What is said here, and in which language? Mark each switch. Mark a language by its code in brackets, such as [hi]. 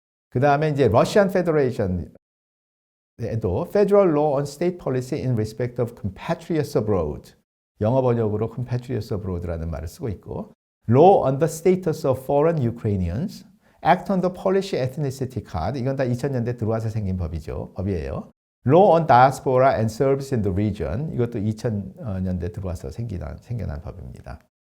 [en] 그 다음에 이제 Russian Federation 에도 Federal Law on State Policy in Respect of Compatriots Abroad. 영어 번역으로 Compatriots Abroad 라는 말을 쓰고 있고 Law on the Status of Foreign Ukrainians. Act on the Polish Ethnicity Card. [ko] 이건 다 2000년대 들어와서 생긴 법이에요. [en] Law on Diaspora and Serbs in the Region. [ko] 이것도 2000년대 들어와서 생겨난 법입니다.